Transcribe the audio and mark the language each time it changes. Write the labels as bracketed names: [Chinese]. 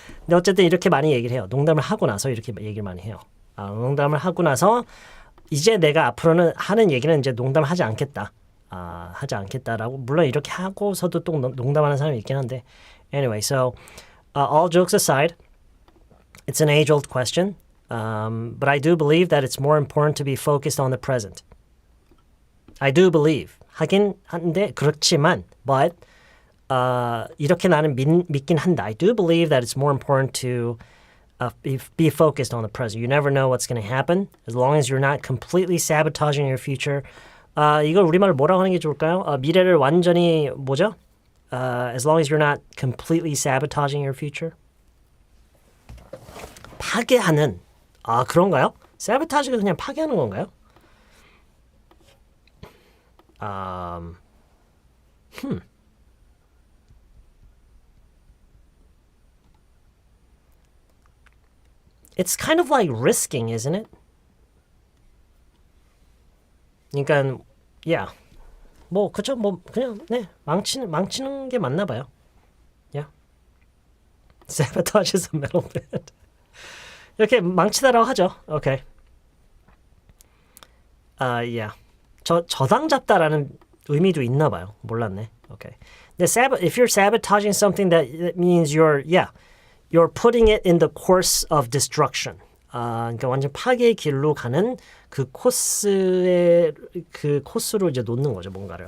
[Korean] 근데 어쨌든 이렇게 많이 얘기를 해요. 농담을 하고 나서 이렇게 얘기를 많이 해요. 농담을 하고 나서 이제 내가 앞으로는 하는 얘기는 이제 농담을 하지 않겠다. 하지 않겠다라고 물론 이렇게 하고서도 또 농담하는 사람이 있긴 한데 [English] anyway, so all jokes aside, it's an age-old question, but I do believe that it's more important to be focused on the present. I do believe [Korean] 하긴 한데 그렇지만 but 이렇게 나는 믿긴 한다. [English] I do believe that it's more important to be focused on the present. You never know what's going to happen. As long as you're not completely sabotaging your future. [Korean] 이걸 우리말로 뭐라고 하는 게 좋을까요? 미래를 완전히 뭐죠? [English] As long as you're not completely sabotaging your future. [Korean] 파괴하는. 그런가요? sabotage가 그냥 파괴하는 건가요? [English] It's kind of like risking, isn't it? [Korean] 그러니까, yeah. 뭐 그쵸, 뭐 그냥 네 망치는 게 맞나 봐요. [English] Yeah. Sabotage is a metal band. [Korean] 이렇게 망치다라고 하죠. [English] Okay. Yeah. [Korean] 저당 잡다라는 의미도 있나 봐요. 몰랐네. [English] Okay. If you're sabotaging something, that means you're putting it in the course of destruction. [Korean] 그러니까 완전 파괴의 길로 가는 그 코스로 이제 놓는 거죠, 뭔가를.